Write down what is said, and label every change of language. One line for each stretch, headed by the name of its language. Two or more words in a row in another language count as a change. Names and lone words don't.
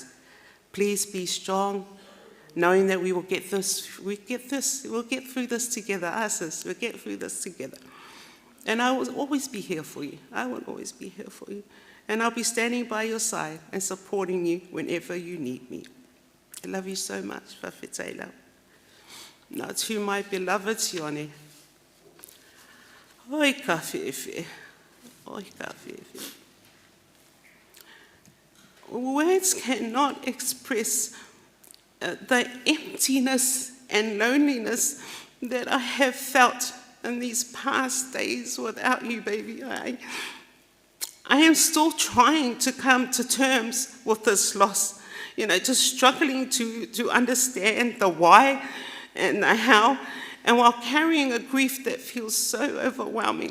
English: Please be strong, knowing that we will get this, we'll get through this together, we'll get through this together. And I will always be here for you. I will always be here for you. And I'll be standing by your side and supporting you whenever you need me. I love you so much, Whawhetailau. Now to my beloved Sione.
Tongan: Oi ka whiwhi, oi ka whiwhi. Words cannot express the emptiness and loneliness that I have felt in these past days without you, baby. I am still trying to come to terms with this loss, just struggling to understand the why and the how, and while carrying a grief that feels so overwhelming.